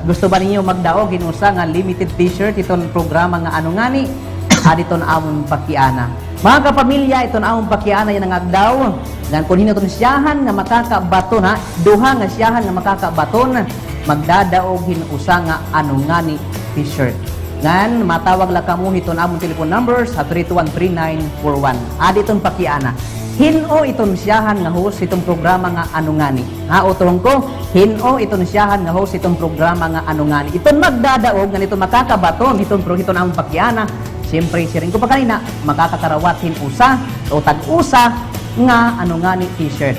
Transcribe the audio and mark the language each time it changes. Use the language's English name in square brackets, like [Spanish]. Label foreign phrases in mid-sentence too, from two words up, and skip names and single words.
[Waray] Gusto ba ninyo magdaog ginusa nga limited t-shirt iton programa nga anungani adi ton amon pakiana. Mga kapamilya, iton amon pakiana yan ang agdaw. Gan kun hinaton siyahan nga makakabaton ha, duha nga siyahan nga makakabaton magdadaog hinusa nga anungani t-shirt. Ngan matawag la kamo hiton among [English] telephone numbers [Waray] sa 3213941. Adi iton pakiana. Hino iton siyahan nga host itong programa nga anungani. Ha utong ko, hino iton siyahan nga host itong programa nga anungani. Iton magdadaog nga iton makakabaton hiton among pakiana. Siyempre siring ko pa kanina makakakarawat hinusa o tag-usa nga anungani t-shirt.